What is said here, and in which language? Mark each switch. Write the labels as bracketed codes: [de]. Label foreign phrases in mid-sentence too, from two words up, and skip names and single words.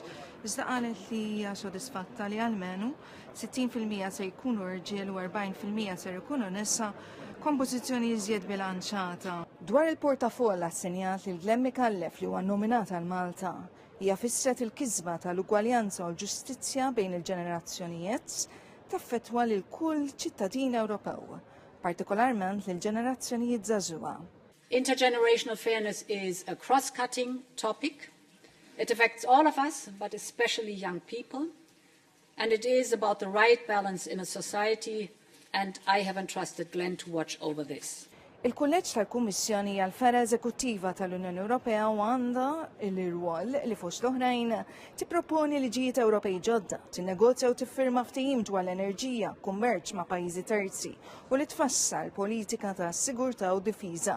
[mt] Iżda qalet li hija sodisfatta li almenu 60% se jkunu irġiel u 40% se jkunu nisa, kompożizzjoni iżjed bilanċata. Dwar il-portafoll assenjat lil Glenn Mikallef li huwa nominata għal Malta, hija fissret il-kisba tal-ugwaljanza u l-ġustizzja bejn il-ġenerazzjonijiet taffettwa lil kull ċittadin Ewropew, partikolarment lil ġenerazzjonijiet żagħżugħa. [en] Intergenerational fairness is a cross-cutting topic. It affects all of us, but especially young people, and it is about the right balance in a society, and I have entrusted Glenn to watch over this. [mt] Il-kulleġġ tal-Kummissjoni hija l-fera eżekuttiva tal-Unjoni Ewropea u għandha l-irwol li fost l-oħrajn tipproponi liġijiet Ewropej ġodda, tinnegozja u tiffirma ftehim dwar l-enerġija, kummerċ ma' pajjiżi terzi u li tfassal politika ta' sigurtà u difiża.